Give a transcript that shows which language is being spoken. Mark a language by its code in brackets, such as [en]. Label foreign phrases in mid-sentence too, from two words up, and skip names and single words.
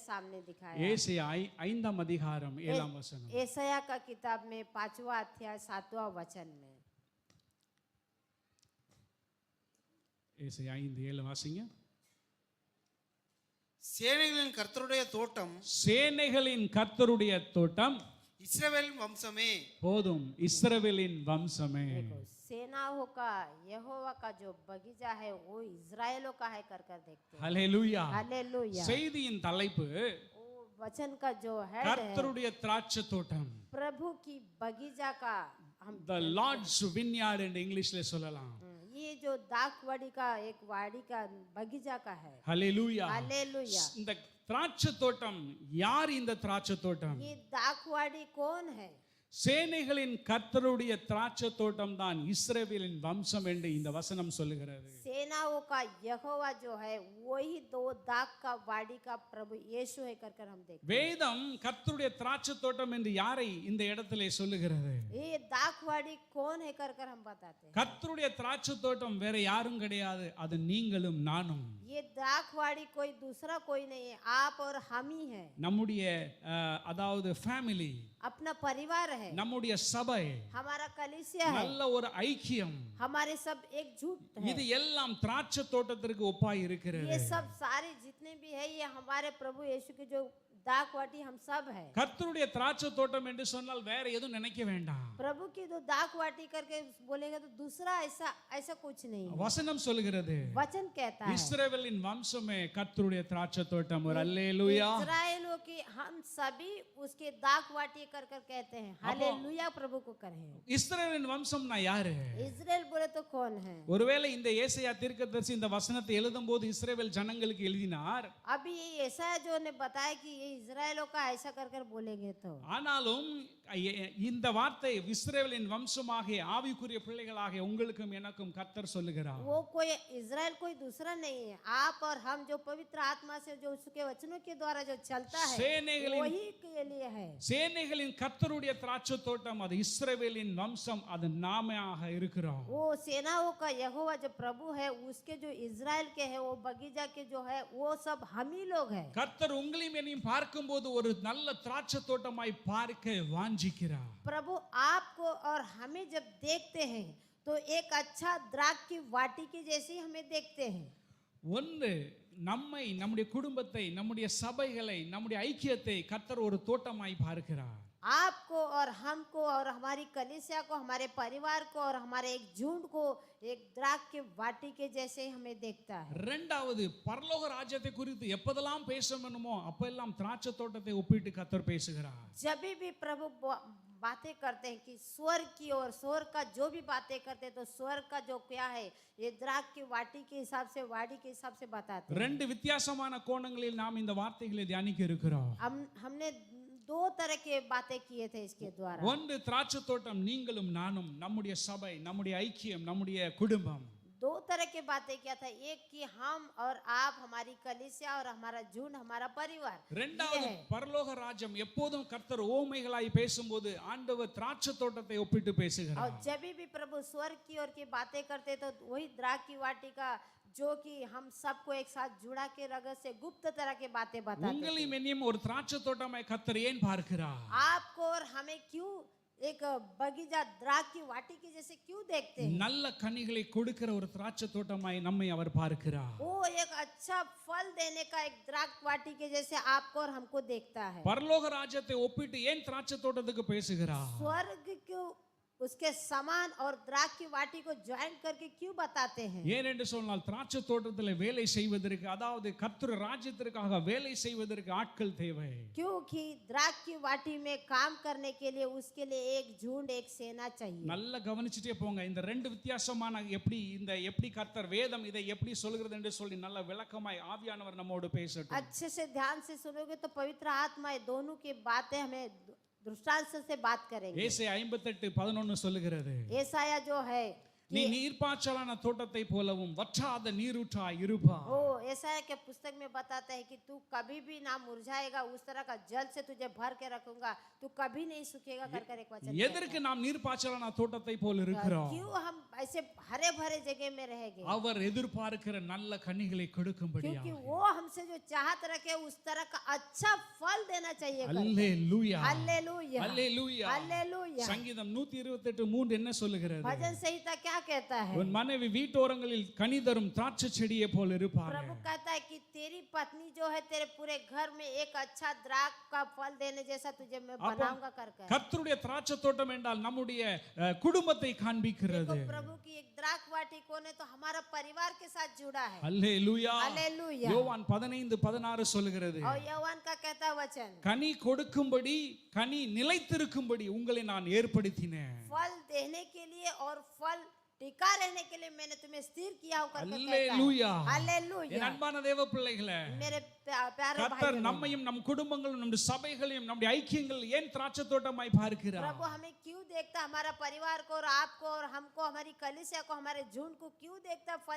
[hi] सामने दिखाया। [ta] ஏசாயா 5ஆம் அதிகாரம் 7ஆம் வசனம். [hi] एसाया का किताब में 5वां अध्याय 7वां वचन में [ta] ஏசாயா 5:7 வாசிங்க. சேனைகளின் கர்த்தருடைய தோட்டம், சேனைகளின் கர்த்தருடைய தோட்டம், இஸ்ரவேல் வம்சமே. போதும் இஸ்ரவேலின் வம்சமே. [hi] देखो, सेनाओं का यहोवा का जो बगीचा है वो इजरायलों का है कर कर देखते हैं। [ta] ஹல்லேலூயா. [hi] हालेलुया। [ta] செய்தியின் தலைப்பு [hi] वो वचन का जो है [ta] கர்த்தருடைய திராட்சை தோட்டம். [hi] प्रभु की बगीचा का हम [en] The Lord's vineyard [ta] என்று இங்கிலீஷ்ல சொல்லலாம். [hi] ये जो दाखवाड़ी का एक वाड़ी का बगीचा का है। [ta] ஹல்லேலூயா. [hi] हालेलुया। [ta] இந்த திராட்சை தோட்டம் யார்? இந்த திராட்சை தோட்டம் [hi] ये दाखवाड़ी कौन है? [ta] சேனைகளின் கர்த்தருடைய திராட்சை தோட்டம் தான் இஸ்ரவேலின் வம்சம் என்று இந்த வசனம் சொல்லுகிறது. [hi] सेनाओं का यहोवा जो है वही दो दाख का वाड़ी का प्रभु यीशु है कर कर हम देखते हैं। [ta] வேதம் கர்த்தருடைய திராட்சை தோட்டம் என்று யாரை இந்த இடத்திலே சொல்லுகிறது? [hi] ये दाखवाड़ी कौन है कर कर हम बताते हैं। [ta] கர்த்தருடைய திராட்சை தோட்டம் வேற யாரும் கிடையாது, அது நீங்களும் நானும். [hi] ये दाखवाड़ी कोई दूसरा कोई नहीं है, आप और हम ही हैं। [ta] நம்முடைய அதாவது ஃபேமிலி, [hi] अपना परिवार है, [ta] நம்முடைய சபை, [hi] हमारा कलीसिया है, [ta] நல்ல ஒரு ஐக்கியம், [hi] हमारे सब एकजुट है। [ta] இது எல்லாம் திராட்சை தோட்டத்திற்கு ஒப்பாய் இருக்கிறது. [hi] ये सब सारे जितने भी है ये हमारे प्रभु यीशु की जो दाखवाटी हम सब है। [ta] கர்த்தருடைய திராட்சை தோட்டம் என்று சொன்னால் வேற எதுவும் நினைக்க வேண்டாம். [hi] प्रभु की जो दाखवाटी करके बोलेंगे तो दूसरा ऐसा ऐसा कुछ नहीं है। [ta] வசனம் சொல்லுகிறது, [hi] वचन कहता है [ta] இஸ்ரவேலின் வம்சமே கர்த்தருடைய திராட்சை தோட்டம். ஒரு அல்லேலூயா. [hi] इस्राएलियों की हम सभी उसके दाखवाटी कर कर कहते हैं। हालेलुया प्रभु को करें। [ta] இஸ்ரவேலின் வம்சம்னா யாரு? [hi] इजराइल बोले तो कौन है? [ta] ஒருவேளை இந்த ஏசாயா தீர்க்கதரிசி இந்த வசனத்தை எழுதும்போது இஸ்ரவேல் ஜனங்களுக்கு எழுதினார். [hi] अभी ये ऐसा जो ने बताया कि ये इजराइलों का ऐसा कर कर बोलेंगे तो [ta] ஆனாலும் இந்த வார்த்தை இஸ்ரவேலின் வம்சமாகிய ஆவிக்குரிய பிள்ளைகளாகிய உங்களுக்கும் எனக்கும் கர்த்தர் சொல்லுகிறார். [hi] वो कोई इजराइल कोई दूसरा नहीं है, आप और हम जो पवित्र आत्मा से जो उसके वचनों के द्वारा जो चलता है वही के लिए है। [ta] சேனைகளின் கர்த்தருடைய திராட்சை தோட்டம் அது இஸ்ரவேலின் வம்சம், அது நாமமாக இருக்கிறோம். [hi] वो सेनाओं का यहोवा जो प्रभु है उसके जो इजराइल के है वो बगीचा के जो है वो सब हम ही लोग हैं। [ta] கர்த்தர் உங்களையும் என்னையும் பார்க்கும்போது ஒரு நல்ல திராட்சை தோட்டமாய் பார்க்க வாஞ்சிக்கிறார். [hi] प्रभु आपको और हमें जब देखते हैं तो एक अच्छा द्राक्ष की वाटी की जैसी हमें देखते हैं। [ta] ஒன்று, நம்மை, நம்முடைய குடும்பத்தை, நம்முடைய சபைகளை, நம்முடைய ஐக்கியத்தை கர்த்தர் ஒரு தோட்டமாய் பார்க்கிறார். [hi] आपको और हमको और हमारी कलीसिया को, हमारे परिवार को और हमारे एक झुंड को एक द्राक्ष के वाटी के जैसे हमें देखता है। [ta] இரண்டாவது, பரலோக ராஜ்யத்தை குறித்து எப்பதெல்லாம் பேசணுமோ அப்பெல்லாம் திராட்சை தோட்டத்தை ஒப்பிட்டு கர்த்தர் பேசுகிறார். [hi] जब भी प्रभु बातें करते हैं कि स्वर्ग की और स्वर्ग का जो भी बातें करते हैं तो स्वर्ग का जो क्या है ये द्राक्ष की वाटी के हिसाब से, वाड़ी के हिसाब से बताते हैं। [ta] ரெண்டு வித்தியாசமான கோணங்களில் நாம் இந்த வார்த்தைகளை தியானிக்க இருக்கிறோம். [hi] हमने दो तरह के बातें किए थे इसके द्वारा। [ta] ஒன்று, திராட்சை தோட்டம் நீங்களும் நானும், நம்முடைய சபை, நம்முடைய ஐக்கியம், நம்முடைய குடும்பம். [hi] दो तरह की बातें किया था, एक कि हम और आप, हमारी कलीसिया और हमारा झुंड, हमारा परिवार। [ta] இரண்டாவது, பரலோக ராஜ்யம் எப்போதும் கர்த்தர் ஓமைகளாய் பேசும்போது ஆண்டவர் திராட்சை தோட்டத்தை ஒப்பிட்டு பேசுகிறார். [hi] और जब भी प्रभु स्वर्ग की ओर की बातें करते तो वही द्राक्ष की वाटी का जो कि हम सबको एक साथ जुड़ा के रगत से गुप्त तरह के बातें बताते हैं। [ta] உங்களையும் என்னையும் ஒரு திராட்சை தோட்டமாய் கர்த்தர் ஏன் பார்க்கிறார்? [hi] आपको और हमें क्यों एक बगीचा द्राक्ष की वाटी की जैसे क्यों देखते हैं? [ta] நல்ல கனிகளை கொடுக்கிற ஒரு திராட்சை தோட்டமாய் நம்மை அவர் பார்க்கிறார். [hi] वो एक अच्छा फल देने का एक द्राक्ष वाटी के जैसे आपको और हमको देखता है। [ta] பரலோக ராஜ்யத்தை ஒப்பிட்டு ஏன் திராட்சை தோட்டத்துக்கு பேசுகிறார்? [hi] स्वर्ग को उसके समान और द्राक्ष की वाटी को ज्वाइन करके क्यों बताते हैं? [ta] ஏன் என்று சொன்னால் திராட்சை தோட்டத்தில் வேலை செய்வதற்கு, அதாவது கர்த்தர் ராஜ்யத்திற்காக வேலை செய்வதற்கு ஆட்கள் தேவை. [hi] क्योंकि द्राक्ष की वाटी में काम करने के लिए उसके लिए एक झुंड, एक सेना चाहिए। [ta] நல்லா கவனிச்சிட்டே போங்க. இந்த ரெண்டு வித்தியாசமான எப்படி கர்த்தர் வேதம் இதை எப்படி சொல்கிறது என்று சொல்லி நல்ல விளக்கமாய் ஆவியானவர் நம்மோடு பேசட்டும். [hi] अच्छे से ध्यान से सुनोगे तो पवित्र आत्मा दोनों की बातें हमें दृष्टांत से बात करेंगे। [ta] ஏசாயா 58:11 சொல்லுகிறது, [hi] ஏசாயா जो है [ta] நீ நீர்ப்பாய்ச்சலான தோட்டத்தை போலவும் வற்றாத நீரூற்றாய் இருப்பாய். [hi] ओ ऐसा है कि पुस्तक में बताता है कि तू कभी भी ना मुरझाएगा, उस तरह का जल से तुझे भर के रखूंगा, तू कभी नहीं सूखेगा कर कर एक वचन कहता [ta] எதற்கு நாம் நீர்ப்பாய்ச்சலான தோட்டத்தை போல [hi] है। [ta] இருக்கிறோம்? [hi] क्यों हम ऐसे हरे भरे जगह में रहेंगे? [ta] அவர் எதிர்பார்க்கிற நல்ல கனிகளை கொடுக்கும்படியா. [hi] क्योंकि वो हमसे जो चाहत रखे उस तरह का अच्छा फल देना चाहिए। [ta] அல்லேலூயா, [hi] हालेलुया, [ta] அல்லேலூயா. [hi] हालेलुया। [ta] சங்கீதம் 128:3 என்ன சொல்லுகிறது? [hi] भजन संहिता क्या कहता है? [ta] உன் மனைவி வீட்டோரங்களில் கனி தரும் திராட்சை செடியை போல இருப்பார். [hi] प्रभु कहता है कि तेरी पत्नी जो है तेरे पूरे घर में एक अच्छा द्राक्ष का फल देने जैसा तुझे मैं बनाऊंगा कर कर। [ta] கர்த்தருடைய திராட்சை தோட்டம் என்றால் நம்முடைய குடும்பத்தை காண்பிக்கிறது. [hi] देखो प्रभु की एक द्राक्ष वाटी कौन है? तो हमारा परिवार के साथ जुड़ा है। [ta] அல்லேலூயா. [hi] हालेलुया। [ta] யோவான் 15:16 சொல்லுகிறது, [hi] और यहोवान का कहता वचन, [ta] கனி கொடுக்கும்படி கனி நிலைத்திருக்கும்படி உங்களை நான் ஏற்படுத்தினேன். [hi] फल देने के लिए और फल टिका रहने के लिए मैंने तुम्हें स्थिर किया हूं करके कहता [ta] அல்லேலூயா. [hi] है। हालेलुया। [ta] என் அன்பான தேவ பிள்ளைகளே, [hi] मेरे प्यारे [ta] கர்த்தர் [hi] भाई, [ta] நம்மையும் நம் குடும்பங்களும் நம்முடைய சபைகளையும் நம்முடைய ஐக்கியங்கள் ஏன் திராட்சை தோட்டமாய் பார்க்கிறார்? [hi] प्रभु हमें क्यों देखता? हमारा परिवार को और आपको और हमको, हमारी कलीसिया को, हमारे झुंड को क्यों देखता फल